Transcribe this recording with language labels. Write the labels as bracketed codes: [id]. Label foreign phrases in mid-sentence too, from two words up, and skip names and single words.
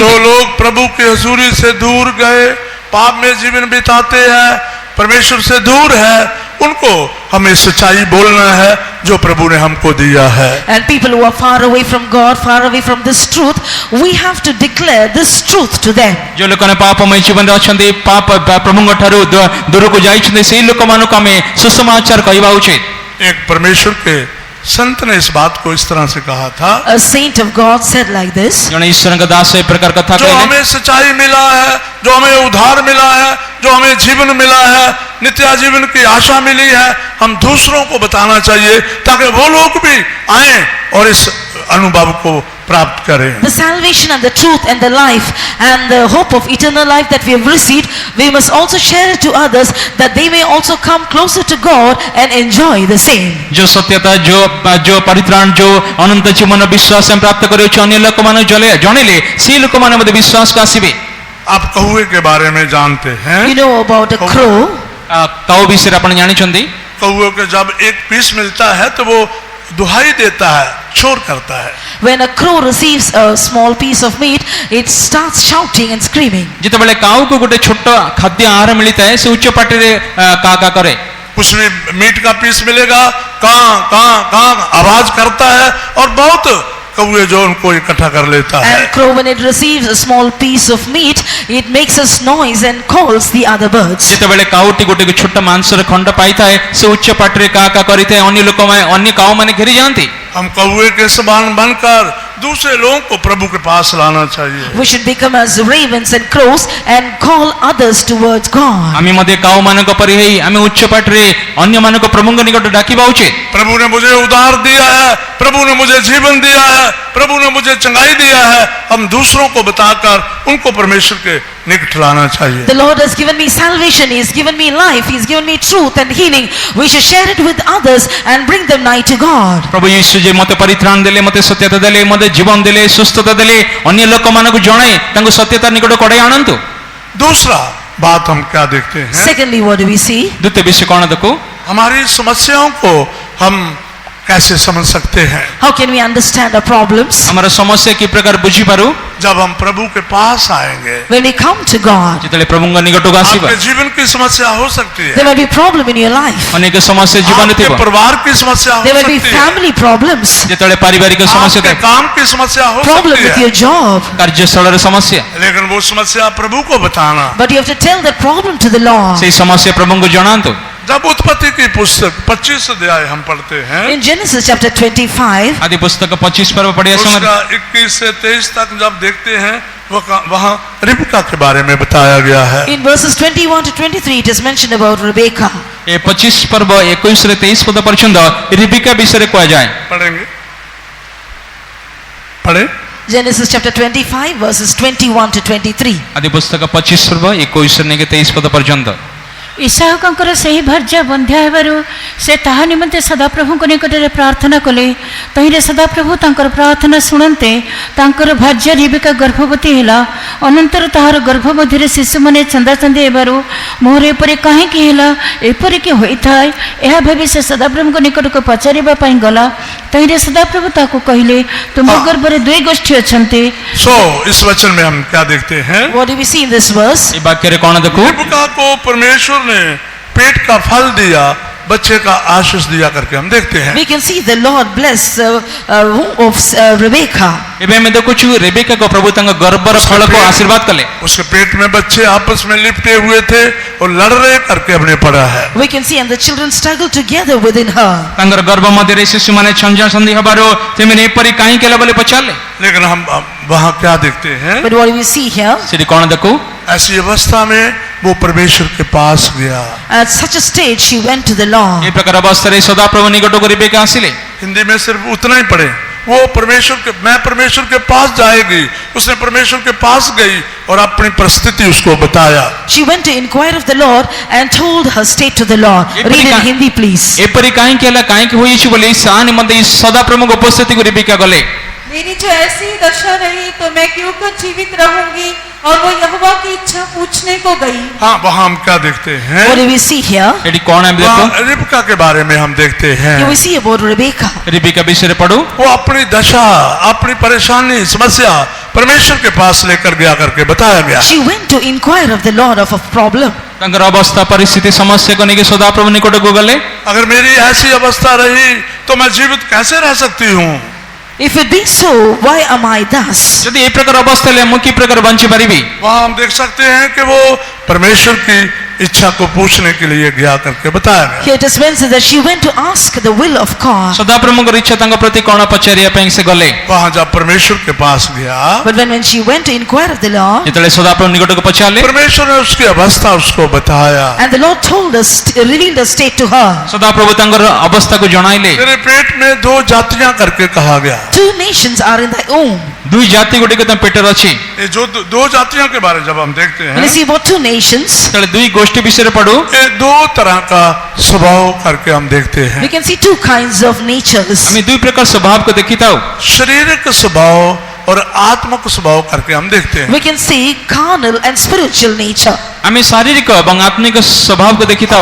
[hi] जो लोग प्रभु की हजूरी से दूर गए, पाप में जीवन बिताते हैं, परमेश्वर से दूर है, उनको हमें सच्चाई बोलना है जो प्रभु ने हमको दिया है। [en] And people who are far away from God, far away from this truth, we have to declare this truth to them. [or] ଯୋଉ ଲୋକମାନେ ପାପମୟ ଜୀବନରେ ଅଛନ୍ତି, ପାପ ପ୍ରଭୁଙ୍କ ଠାରୁ ଦୂରକୁ ଯାଇଛନ୍ତି, ସେଇ ଲୋକମାନଙ୍କୁ ଆମେ ସୁସମାଚାର କହିବା ଉଚିତ। [hi] एक परमेश्वर के संत ने इस बात को इस तरह से कहा था, [en] A saint of God said like this, [or] ଜଣେ ଈଶ୍ୱରଙ୍କ ଦାସ ଏ ପ୍ରକାର କଥା [hi] जो [or] କହିଲେ, [hi] हमें सच्चाई मिला है, जो हमें उद्धार मिला है, जो हमें जीवन मिला है, नित्य जीवन की आशा मिली है, हम दूसरों को बताना चाहिए ताकि वो लोग भी आए और इस अनुभव को प्राप्त करें। [en] the salvation and the truth and the life and the hope of eternal life that we have received, we must also share it to others that they may also come closer to God and enjoy the same. [or] ଯୋ ସତ୍ୟତା, ଯୋ ପରିତ୍ରାଣ, ଯୋ ଅନନ୍ତ ଜୀବନ ବିଶ୍ୱାସ ହମ ପ୍ରାପ୍ତ କରିଅଛୁ, ଅନ୍ୟ ଲୋକମାନଙ୍କୁ ଜଣେଇଲେ ସେଇ ଲୋକମାନେ ମଧ୍ୟ ବିଶ୍ୱାସକୁ ଆସିବେ। [hi] आप कौवे के बारे में जानते हैं? [en] You know about a crow. [or] କାଉ ବିଷୟରେ ଆପଣ ଜାଣିଛନ୍ତି? [hi] कौवे के जब एक पीस मिलता है तो वो दुहाई देता है, शोर करता है। [en] When a crow receives a small piece of meat, it starts shouting and screaming. [or] ଯେତେବେଳେ କାଉକୁ ଗୋଟେ ଛୋଟ ଖାଦ୍ୟ ଆହାର ମିଳିଥାଏ, ସେ ଉଚ୍ଚ ପାଟିରେ କା କା କରେ। [hi] कुछ भी मीट का पीस मिलेगा, कां कां कां आवाज करता है और बहुत कौवे जो उनको इकट्ठा कर लेता है। [en] And crow, when it receives a small piece of meat, it makes a noise and calls the other birds. [or] ଯେତେବେଳେ କାଉଟି ଗୋଟେ ଛୋଟ ମାଂସର ଖଣ୍ଡ ପାଇଥାଏ ସେ ଉଚ୍ଚ ପାଟିରେ କା କା କରିଥାଏ, ଅନ୍ୟ କାଉ ମାନେ ଘେରି ଯାଆନ୍ତି। [hi] हम कौवे के समान बनकर दूसरे लोगों को प्रभु के पास लाना चाहिए। [en] We should become as ravens and crows and call others towards God. [or] ଆମେ ମଧ୍ୟ କାଉ ମାନଙ୍କ ପରି ହେଇ ଆମେ ଉଚ୍ଚ ପାଟିରେ ଅନ୍ୟମାନଙ୍କୁ ପ୍ରଭୁଙ୍କ ନିକଟ ଡାକିବା ଉଚିତ। [hi] प्रभु ने मुझे उद्धार दिया है, प्रभु ने मुझे जीवन दिया है, प्रभु ने मुझे चंगाई दिया है, हम दूसरों को बताकर उनको परमेश्वर के निकट लाना चाहिए। [en] The Lord has given me salvation, He has given me life, He has given me truth and healing. We should share it with others and bring them nigh to God. [or] ପ୍ରଭୁ ଯୀଶୁ ଯେ ମୋତେ ପରିତ୍ରାଣ ଦେଲେ, ମୋତେ ସତ୍ୟତା ଦେଲେ, ମୋତେ ଜୀବନ ଦେଲେ, ସୁସ୍ଥତା ଦେଲେ, ଅନ୍ୟ ଲୋକମାନଙ୍କୁ ଜଣାଇ ତାଙ୍କୁ ସତ୍ୟତା ନିକଟ କଢାଇ ଆଣନ୍ତୁ। [hi] दूसरा बात हम क्या देखते हैं? [en] Secondly, what do we see? [or] ଦ୍ୱିତୀୟ ବିଷୟ କଣ ଦେଖୁ? [hi] हमारी समस्याओं को हम कैसे समझ सकते हैं? [en] How can we understand our problems? [or] ଆମର ସମସ୍ୟା କି ପ୍ରକାର ବୁଝିପାରୁ? [hi] जब हम प्रभु के पास आएंगे। [en] When we come to God, [or] ଯେତେବେଳେ ପ୍ରଭୁଙ୍କ ନିକଟକୁ ଆସିବା [hi] आपके जीवन की समस्या हो सकती है, [en] there may be problem in your life. [or] ଅନେକ ସମସ୍ୟା ଜୀବନରେ [hi] आपके [or] ଥିବ। [hi] परिवार की समस्या हो [en] There may be [hi] सकती है, [en] family problems, [or] ଯେତେବେଳେ ପାରିବାରିକ ସମସ୍ୟା [hi] आपके [or] ଥାଏ, [hi] काम की समस्या हो [en] problem [hi] सकती [en] with [hi] है, [en] your job. [or] କାର୍ଯ୍ୟସ୍ଥଳର ସମସ୍ୟା, [hi] लेकिन वो समस्या प्रभु को बताना। [en] But you have to tell that problem to the Lord. [or] ସେଇ ସମସ୍ୟା ପ୍ରଭୁଙ୍କୁ ଜଣାନ୍ତୁ। [hi] जब उत्पत्ति की पुस्तक 25 अध्याय हम पढ़ते हैं, [en] In Genesis chapter 25, [or] ଆଦି ପୁସ୍ତକ 25 ପର୍ବ ପଢ଼ିଆ ସମୟ [hi] उसका 21 से 23 तक जब देखते हैं, वहाँ रिबका के बारे में बताया गया है। [en] in verses 21 to 23, it is mentioned about Rebekah. [or] ଏ 25 पर्व 21 ରେ 23 ପଦ ପର୍ଯ୍ୟନ୍ତ ରିବିକା ବିଷୟ କୁହାଯାଏ। [hi] पढ़ेंगे, पढ़े। [en] Genesis chapter 25, verses 21 to 23. [or] ଆଦି ପୁସ୍ତକ 25 पर्व 21 ରେ 23 ପଦ ପର୍ଯ୍ୟନ୍ତ। ଇସାହକଙ୍କର ସେହି ଭାର୍ଯ୍ୟା ବନ୍ଧ୍ୟା ହେବାରୁ ସେ ତାହା ନିମନ୍ତେ ସଦାପ୍ରଭୁଙ୍କ ନିକଟରେ ପ୍ରାର୍ଥନା କଲେ। ତହିଁରେ ସଦାପ୍ରଭୁ ତାଙ୍କର ପ୍ରାର୍ଥନା ଶୁଣନ୍ତେ ତାଙ୍କର ଭାର୍ଯ୍ୟା ରିବେକା ଗର୍ଭବତୀ ହେଲା। ଅନନ୍ତର ତାହାର ଗର୍ଭ ମଧ୍ୟରେ ଶିଶୁମାନେ ଚନ୍ଦାଚନ୍ଦି ହେବାରୁ ମୋର ଏପରି କାହିଁକି ହେଲା, ଏପରିକି ହୋଇଥାଏ, ଏହା ଭାବି ସେ ସଦାପ୍ରଭୁଙ୍କ ନିକଟକୁ ପଚାରିବା ପାଇଁ ଗଲା। ତହିଁରେ ସଦାପ୍ରଭୁ ତାକୁ କହିଲେ, ତୁମ ଗର୍ଭରେ ଦୁଇ ଗୋଷ୍ଠୀ ଅଛନ୍ତି। [hi] सो इस वचन में हम क्या देखते हैं? [en] What do we see in this verse? [or] ଏ ବାକ୍ୟରେ କଣ ଦେଖୁ? [hi] रिबका को परमेश्वर ने पेट का फल दिया, बच्चे का आशीष दिया करके हम देखते हैं। [en] We can see the Lord bless womb of Rebekah. [or] ଏବେ ଆମେ ଦେଖୁଛୁ ରେବେକା କୁ ପ୍ରଭୁ ତାଙ୍କ ଗର୍ଭର ଫଳକୁ ଆଶୀର୍ବାଦ କଲେ। [hi] उसके पेट में बच्चे आपस में लिपटे हुए थे और लड़ रहे करके हमने पढ़ा है। [en] We can see and the children struggle together within her. [or] ତାଙ୍କର ଗର୍ଭ ମଧ୍ୟରେ ଶିଶୁମାନେ ଛଞ୍ଜାଛନ୍ଦି ହେବାରୁ ସେମାନେ ଏପରି କାହିଁକି ହେଲା ବୋଲି ପଚାରିଲେ। [hi] लेकिन हम वहाँ क्या देखते हैं? [en] But what do we see here? [or] ସେଠି କଣ ଦେଖୁ? [hi] ऐसी अवस्था में वो परमेश्वर के पास गया। [en] At such a stage, she went to the [or] ଏ [en] Lord. [or] ପ୍ରକାର ଅବସ୍ଥାରେ ସଦାପ୍ରଭୁ ନିକଟକୁ ରେବେକା ଆସିଲେ। [hi] हिंदी में सिर्फ उतना ही पढ़े, वो मैं परमेश्वर के पास जाएगी। उसने परमेश्वर के पास गई और अपनी परिस्थिति उसको बताया। [en] She went to inquire of the Lord and told her state to the Lord. Read in Hindi, please. [or] ଏପରି କାହିଁକି ହେଲା, କାହିଁକି ହୋଇଛି ବୋଲି ସା ନିମନ୍ତେ ସଦାପ୍ରଭୁଙ୍କ ଉପସ୍ଥିତିକୁ ରେବେକା ଗଲେ। [hi] मेरी जो ऐसी दशा रही तो मैं क्यों कर जीवित रहूंगी, और वो यहोवा की इच्छा पूछने को गई। हाँ, वहाँ हम क्या देखते हैं? [en] What do we see here? [or] ଏଠି କଣ ଆମେ ଦେଖୁ? [hi] वहाँ रिबका के बारे में हम देखते हैं। [en] Here we see about Rebekah. [or] ରେବେକା ବିଷୟରେ ପଢୁ। [hi] वो अपनी दशा, अपनी परेशानी, समस्या परमेश्वर के पास लेकर गया करके बताया गया। [en] She went to inquire of the Lord of a problem. [or] ତାଙ୍କର ଅବସ୍ଥା ପରିସ୍ଥିତି ସମସ୍ୟାକୁ ନେଇକି ସଦାପ୍ରଭୁ ନିକଟକୁ ଗଲେ। [hi] अगर मेरी ऐसी अवस्था रही तो मैं जीवित कैसे रह सकती हूँ? [en] If it be so, why am I thus? [or] ଯଦି ଏ ପ୍ରକାର ଅବସ୍ଥା ହେଲେ ମୁଁ କି ପ୍ରକାର ବଞ୍ଚି ପାରିବି? [hi] वहाँ हम देख सकते हैं कि वो परमेश्वर की इच्छा को पूछने के लिए गया करके बताया गया। [en] Here it is mentioned that she went to ask the will of God. [or] ସଦାପ୍ରଭୁଙ୍କର ଇଚ୍ଛା ତାଙ୍କ ପ୍ରତି କଣ ପଚାରିବା ପାଇଁ ସେ ଗଲେ। [hi] वहाँ जब परमेश्वर के पास गया, [en] But when she went to inquire of the Lord, [or] ଯେତେବେଳେ ସଦାପ୍ରଭୁ ନିକଟକୁ ପଚାରିଲେ, [hi] परमेश्वर ने उसकी अवस्था उसको बताया। [en] and the Lord told us, revealed the state to her. [or] ସଦାପ୍ରଭୁ ତାଙ୍କର ଅବସ୍ଥାକୁ ଜଣାଇଲେ। [hi] तेरे पेट में दो जातियां करके कहा गया। [en] Two nations are in thy womb. [or] ଦୁଇ ଜାତି ଗୁଡ଼ିକ ତମ ପେଟରେ ଅଛି। [hi] ये जो दो जातियों के बारे जब हम देखते [en] When you [hi] हैं, [en] see about two nations, [or] ଯେତେବେଳେ ଦୁଇ ଗୋଷ୍ଠୀ ବିଷୟରେ ପଢୁ, [hi] ये दो तरह का स्वभाव करके हम देखते हैं। [en] we can see two kinds of natures. [or] ଆମେ ଦୁଇ ପ୍ରକାର ସ୍ୱଭାବକୁ ଦେଖିଥାଉ। [hi] शारीरिक स्वभाव और आत्मिक स्वभाव करके हम देखते हैं। [en] We can see carnal and spiritual nature. [or] ଆମେ ଶାରୀରିକ ଏବଂ ଆତ୍ମିକ ସ୍ୱଭାବକୁ ଦେଖିଥାଉ।